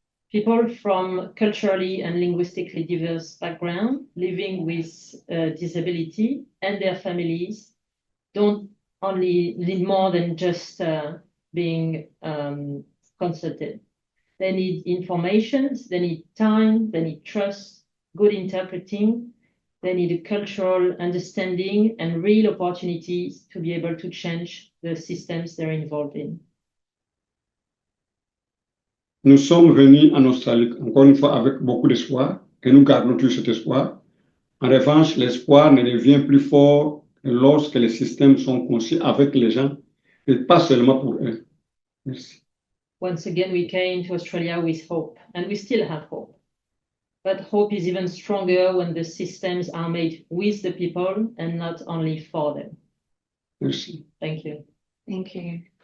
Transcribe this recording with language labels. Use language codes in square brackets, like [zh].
[en] People from culturally and linguistically diverse backgrounds living with disability and their families don't only need more than just being consulted. They need information, they need time, they need trust, good interpreting, they need a cultural understanding and real opportunities to be able to change the systems they're involved in. [fr] Nous sommes venus en Australie, encore une fois, avec beaucoup d'espoir, et nous gardons tout cet espoir. En revanche, l'espoir ne devient plus fort que lorsque les systèmes sont conçus avec les gens, et pas seulement pour eux. Merci. [en] Once again, we came to Australia with hope, and we still have hope. But hope is even stronger when the systems are made with the people and not only for them. [fr] Merci. [en] Thank you. Thank you.